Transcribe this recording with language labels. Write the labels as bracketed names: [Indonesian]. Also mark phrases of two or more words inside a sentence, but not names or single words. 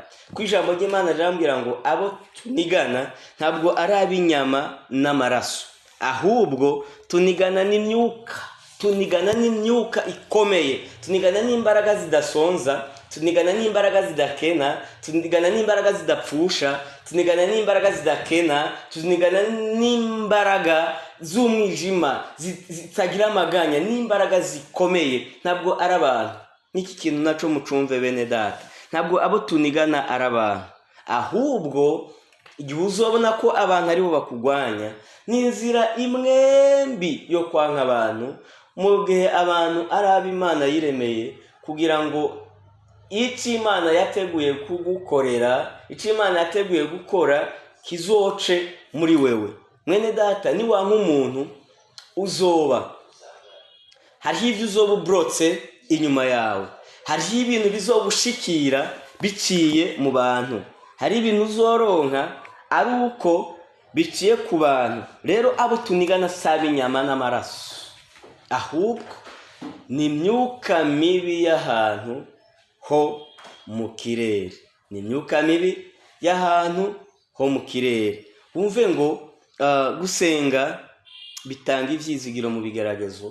[Rundi] Ku ijambo ry'Imana rirambwira ngo abo tunigana ntabwo ari ab'inyama n'amaraso, ahubwo tunigana n'imyuka ikomeye, tunigana n'imbaraga zidasonza, tunigana n'imbaraga zidakena, tunigana n'imbaraga zidapfusha, tunigana n'imbaraga zidakena, tunigana n'imbaraga z'umwijima zitagira amaganya, n'imbaraga zikomeye. Ntabwo ari abantu. Niki kintu naco mucumve bene data, ntabwo abo tunigana ari abantu, ahubwo igihe uzobona ko abantu aribo bakugwanya n'inzira imwembi yo kwanka abantu, mu gihe abantu ari ab'Imana yiremeye kugira ngo icyo Imana yateguye kugukorera, icyo Imana yateguye gukora kizoce muri wewe. Mwene data, ni wa nk'umuntu uzoba hariho ibyo uzoba ubrotse inyuma yawe, hariho ibintu bizogushikira biciye mu bantu, hari ibintu uzoronka ari uko biciye ku bantu. Rero abo tunigana saba inyama n'amaraso, ahubwo ni imyuka mibi y'ahantu ho mu kirere, ni imyuka mibi y'ahantu ho mu kirere. Wumve ngo gusenga bitanga ivyizigiro mu bigeragezo.